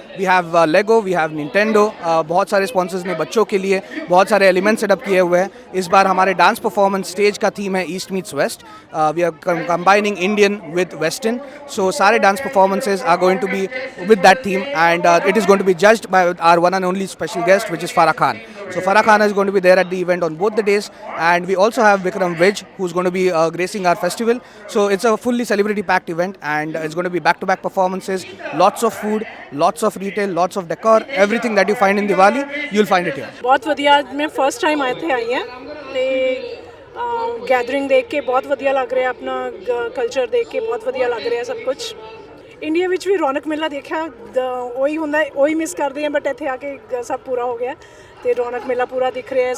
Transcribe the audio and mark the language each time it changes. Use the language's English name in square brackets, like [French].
[English] we have Lego, we have Nintendo, [Hindi] बहुत सारे sponsors ने बच्चों के लिए बहुत सारे एलिमेंट्स सेटअप किए हुए हैं। इस बार हमारे डांस परफॉर्मेंस स्टेज का थीम है [English] East meets west. We are combining Indian with western, so सारे dance performances are going to be with that theme and it is going to be judged by our one and only special guest which is Farah Khan. So Farah Khan is going to be there at the event on both the days, and we also have Vikram Vij who's going to be gracing our festival. So it's a fully celebrity packed event, and it's going to be back-to-back performances, lots of food, lots of retail, lots of decor, everything that you find in Diwali, you'll find it here. [Punjabi] बहुत ਵਧੀਆ। मैं first time I ਹਾਂ ਤੇ gathering ਦੇਖ ਕੇ ਬਹੁਤ ਵਧੀਆ ਲੱਗ ਰਿਹਾ, ਆਪਣਾ ਕਲਚਰ ਦੇਖ ਕੇ ਬਹੁਤ ਵਧੀਆ ਲੱਗ ਰਿਹਾ ਸਭ ਕੁਝ। ਇੰਡੀਆ ਵਿੱਚ ਵੀ ਰੌਣਕ ਮੇਲਾ ਦੇਖਿਆ, ਉਹੀ ਹੁੰਦਾ, ਉਹੀ ਮਿਸ ਕਰਦੇ ਹਾਂ, ਬਟ ਇੱਥੇ ਆ ਕੇ ਸਭ ਪੂਰਾ ਹੋ ਗਿਆ ਤੇ ਰੌਣਕ ਮੇਲਾ ਪੂਰਾ ਦਿਖ ਰਿਹਾ।